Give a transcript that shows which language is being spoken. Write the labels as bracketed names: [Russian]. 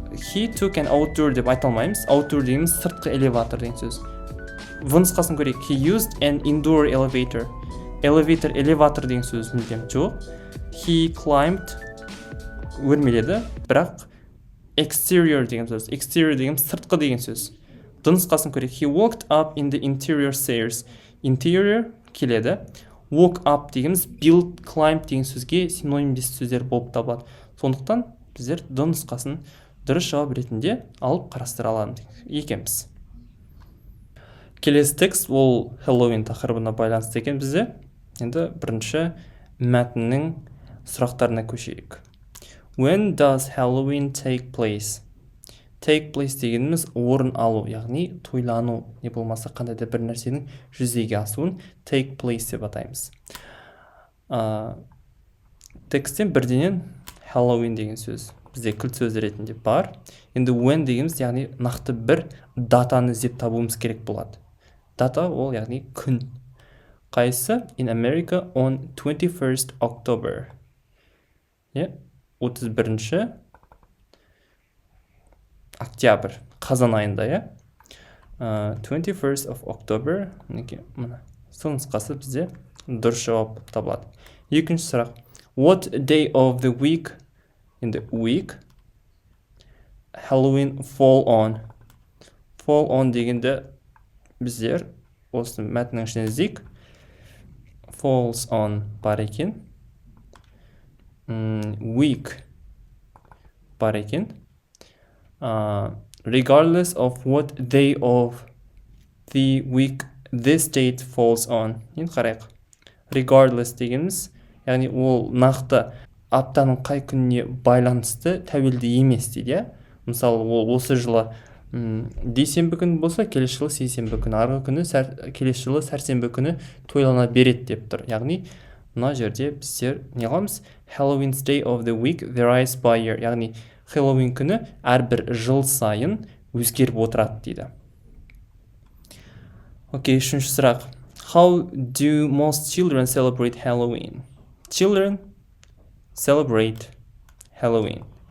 [English] He took an outdoor [Kazakh] деп айта алмаймыз. Outdoor дегеніміз сыртқы элеватор деген сөз. Нұсқасын көрейік. [English] He used an indoor elevator. [Kazakh] Elevator, элеватор деген сөз мүлдем жоқ. [English] He climbed, [Kazakh] өрмеледі, бірақ exterior деген сөз. Exterior деген сыртқы деген сөз. Нұсқасын көрейік. [English] He walked up in the interior stairs. [Kazakh] Interior келеді. Walk up дегеніміз build, climb деген сөзге синонимдес сөздер болып табылады. Сондықтан біздер нұсқасын дұрыс жауап ретінде алып қарастыра аламыз екенбіз. Келесі текст ол Halloween тақырыбына байланысты екен бізде. Енді бірінші мәтіннің сұрақтарына көшейік. [English] When does Halloween take place? [Kazakh] Take place дегеніміз орын алу, яғни тойлану, не болмаса қандай да бір нәрсенің жүзеге асуын take place деп атаймыз. Тексттен бірденен Halloween деген сөз бізде кілт сөз ретінде бар. Енді when дегеніміз яғни нақты бір датаны іздеп табуымыз керек болады. Дата ол яғни күн. Қайсы? [English] In America on 21st October. [Kazakh] 31-ші октябрь, қазан айында, [English] 21st of October. [Kazakh] Сол нұсқасы бізде дұрыс жауап табылады. Екінші сұрақ. [English] What day of the week, in the week, Halloween fall on? [Kazakh] Fall on дегенде біздер осы мәтіннің ішіне іздейік. Falls on бар екен. Week бар екен. [English] Regardless of what day of the week this date falls on. [Kazakh] Енді қарайық. Regardless дегеніміз, яғни ол нақты аптаның қай күніне байланысты тәуелді емес дейді. Мысалы, ол осы жылы дүйсенбі күні болса, келесі жылы сейсенбі күні, арғы күні келесі жылы сәрсенбі күні тойлана береді деп тұр. Яғни мына жерде біздер не қыламыз? [English] Halloween's day of the week varies by year. [Kazakh] Яғни Halloween күні әрбір жыл сайын өзгеріп отырады дейді. [English] Окей, [Kazakh] үшінші сұрақ. [English] How do most children celebrate Halloween? Children celebrate Halloween.